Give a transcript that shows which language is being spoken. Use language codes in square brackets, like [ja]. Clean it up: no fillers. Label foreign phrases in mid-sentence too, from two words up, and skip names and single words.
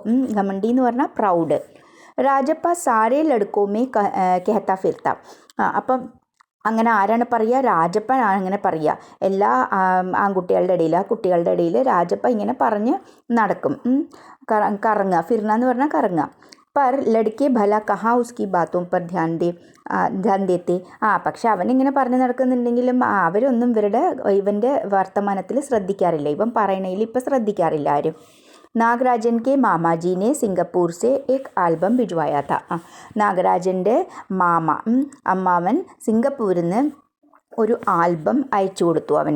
[ml] ഘമണ്ഡി എന്ന് പറഞ്ഞാൽ പ്രൗഡ്. [hi] राजप्पा सारे लड़कों में कहता फिरता. [ml] അപ്പം അങ്ങനെ ആരാണ് പറയുക? രാജപ്പൻ അങ്ങനെ പറയുക. എല്ലാ ആൺകുട്ടികളുടെ ഇടയിൽ, ആ കുട്ടികളുടെ ഇടയിൽ രാജപ്പ ഇങ്ങനെ പറഞ്ഞ് നടക്കും. കറങ്ങുക, ഫിർന എന്ന് പറഞ്ഞാൽ കറങ്ങുക. [hi] पर लड़के भला कहाँ उसकी बातों पर ध्यान देते. [ml] പക്ഷെ അവനിങ്ങനെ പറഞ്ഞു നടക്കുന്നുണ്ടെങ്കിലും അവരൊന്നും ഇവൻ്റെ വർത്തമാനത്തിൽ ശ്രദ്ധിക്കാറില്ല. ഇവൻ പറയണതിൽ ഇപ്പം ശ്രദ്ധിക്കാറില്ല ആരും. [hi] नागराजन के मामाजी ने सिंगापुर से एक एल्बम भिजवाया था. [ml] നാഗരാജൻ്റെ അമ്മാവൻ സിംഗപ്പൂരിൽ നിന്ന് ഒരു ആൽബം അയച്ചു കൊടുത്തു അവന്.